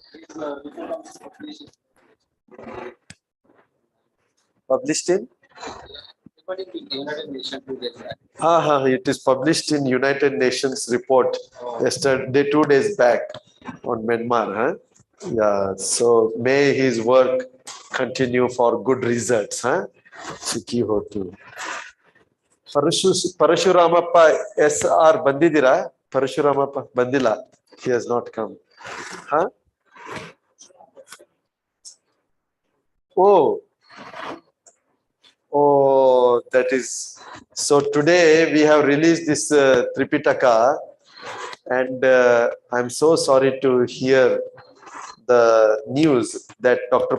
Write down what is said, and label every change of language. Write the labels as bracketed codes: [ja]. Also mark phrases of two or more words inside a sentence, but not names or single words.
[en] Published in? It is published in United Nations report yesterday, 2 days back on Myanmar. Huh? Yeah, so may his work continue for good results. [pi] Huh? Sukhi hotu. [en] Parashuramappa SR Bandidira. Parashuramappa Bandila. He has not come. Huh? Oh, that is. So today we have released this Tripitaka, and I'm so sorry to hear the news that Dr.